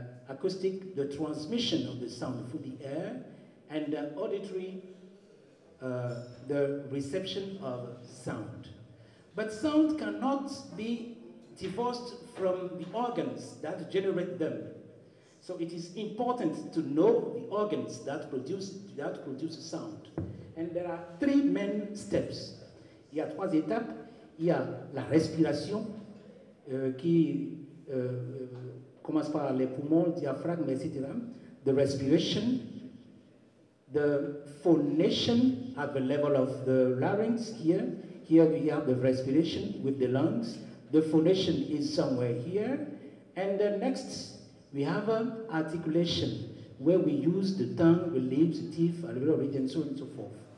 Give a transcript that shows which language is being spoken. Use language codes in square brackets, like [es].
[en] Acoustic, the transmission of the sound through the air. And auditory, the reception of sound. But sound cannot be divorced from the organs that generate them. So it is important to know the organs that produce sound. And there are three main steps. [fr] Il y a trois étapes. Il y a la respiration qui commence par les poumons, le diaphragme, etc. [en] The respiration, the phonation at the level of the larynx here. Here we have the respiration with the lungs. The phonation is somewhere here. And then next, we have articulation, where we use the tongue, the lips, the teeth, alveolar region, so on and so forth.